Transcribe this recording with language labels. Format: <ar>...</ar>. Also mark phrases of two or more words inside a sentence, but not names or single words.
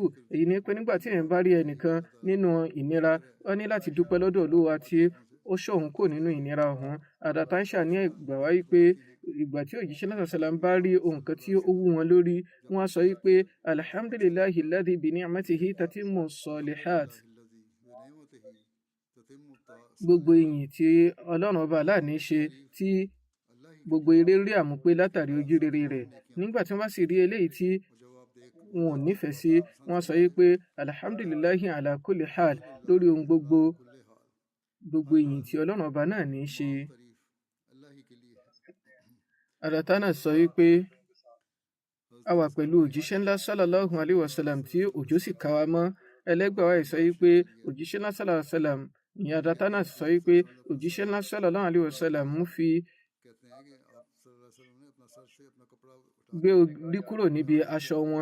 <yo>Èyí ni pé nígbà tí èèyàn bá rí ẹnìkan nínú ìnira, ó ní láti dúpẹ́ lọ́dọ̀ Olúwa tí ó ṣọ́ òun kúrò nínú ìnira ọ̀hún. Hadrat Aisha ní ẹgbà wá wípé ìgbà tí òjíṣẹ́ náà sàlám bá rí ohun kan tí ó wú wọn lórí, wọ́n á sọ wípé</yo> <ar>الحمد لله الذي بنعمته تتم الصالحات.</ar> <yo>Gbogbo ìyìn tí Ọlọ́run ọba aláàní ṣe tí gbogbo eré rí àmúpé látàrí ojú rere rẹ̀. Nígbà tí wọ́n bá sì rí eléyìí tí wọn ò nífẹ̀ẹ́ sí, wọ́n sọ wípé</yo> <ar>الحمد لله على كل حال,</ar> <yo>lórí ohun gbogbo ìyìn tí Ọlọ́run ọba náà ní í ṣe. Hadrat Anas sọ wípé a wà pẹ̀lú òjíṣẹ́ ńlá</yo> <ar>صلى الله عليه وسلم</ar> <yo>tí òjò sì ká wa mọ́. Ẹlẹ́gbàá wa sọ wípé òjíṣẹ́ ńlá</yo> <ar>صلى الله عليه وسلم,</ar> <yo>ìyẹn Hadrat Anas sọ wípé òjíṣẹ́ ńlá</yo> <ar>صلى الله عليه وسلم</ar> <yo>fi gbé orí kúrò níbi aṣọ wọn.</yo>